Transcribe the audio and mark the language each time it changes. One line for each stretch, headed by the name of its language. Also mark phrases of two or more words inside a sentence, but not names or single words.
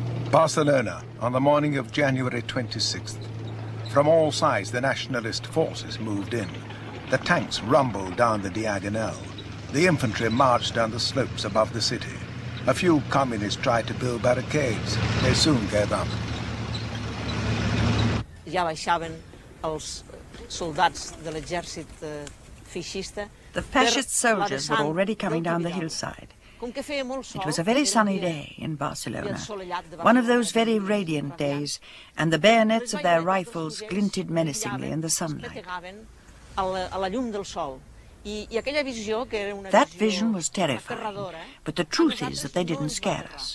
English: Barcelona, on the morning of January 26th. From all sides, the nationalist forces moved in. The tanks rumbled down the Diagonal. The infantry marched down the slopes above the city. A few communists tried to build barricades. They soon gave up.
Catalan: Ja baixaven els soldats de l'exèrcit feixista.
English: The fascist soldiers were already coming down the hillside. It was a very sunny day in Barcelona, one of those very radiant days, and the bayonets of their rifles glinted menacingly in the sunlight. That vision was terrifying, but the truth is that they didn't scare us.